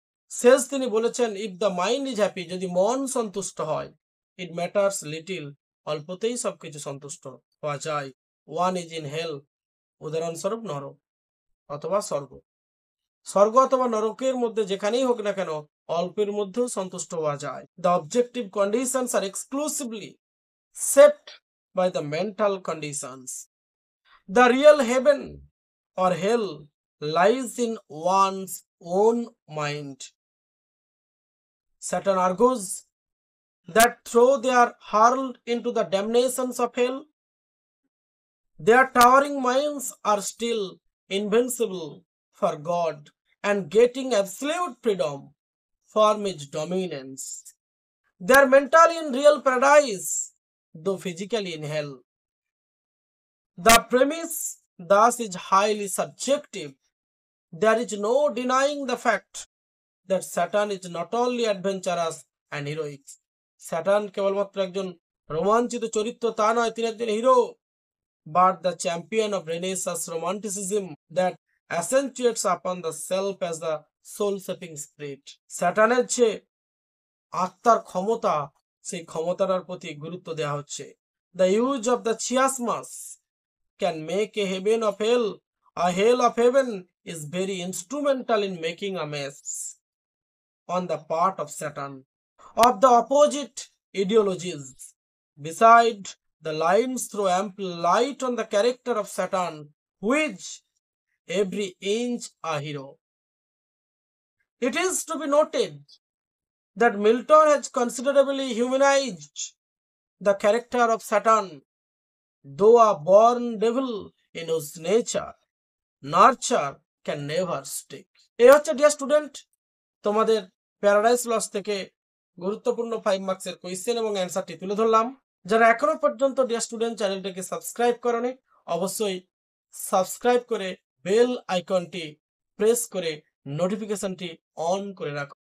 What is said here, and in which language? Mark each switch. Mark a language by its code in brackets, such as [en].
[bn] শেষ তিনি বলেছেন, [en] if the mind is happy, [bn] যদি মন সন্তুষ্ট হয়, [en] it matters little, [bn] অল্পতেই সবকিছু সন্তুষ্ট হওয়া যায়। [en] one is in hell. [bn] উদাহরণস্বরূপ নরক অথবা স্বর্গ। স্বর্গ অথবা নরকের মধ্যে যেখানেই হোক না কেন অল্পের মধ্যেও সন্তুষ্ট হওয়া যায়। [en] The objective conditions are exclusively set by the mental conditions. The real heaven or hell lies in one's own mind. Saturn argues that though they are hurled into the damnations of hell, their towering minds are still invincible for God and getting absolute freedom from His dominance. They are mentally in real paradise, though physically in hell. The premise thus is highly subjective. There is no denying the fact that Saturn is not only adventurous and heroic. Saturn [bn] কেবলমাত্র একজন রোমাঞ্চিত চরিত্র তা নয়, তিনি একজন hero, [en] but the champion of Renaissance romanticism that accentuates upon the self as the soul-shaping spirit. [bn] স্যাটার্নের যে আত্মার ক্ষমতা, সেই ক্ষমতার প্রতি গুরুত্ব দেওয়া হচ্ছে। [en] The use of the chiasmus can make a heaven of hell. A hell of heaven is very instrumental in making a mess on the part of Saturn of the opposite ideologies. Beside, the lines throw ample light on the character of Saturn, which every inch a hero. It is to be noted that Milton has considerably humanized the character of Saturn, though a born devil in whose nurture can never stick. [bn] এই হচ্ছে dear student তোমাদের paradise lost থেকে গুরুত্বপূর্ণ 5 মার্কসের question এবং অ্যান্সারটি তুলে ধরলাম। যারা এখনো পর্যন্ত ডিয়ার স্টুডেন্ট চ্যানেলটিকে সাবস্ক্রাইব করনি, অবশ্যই সাবস্ক্রাইব করে বেল আইকনটি প্রেস করে নোটিফিকেশনটি অন করে রাখো।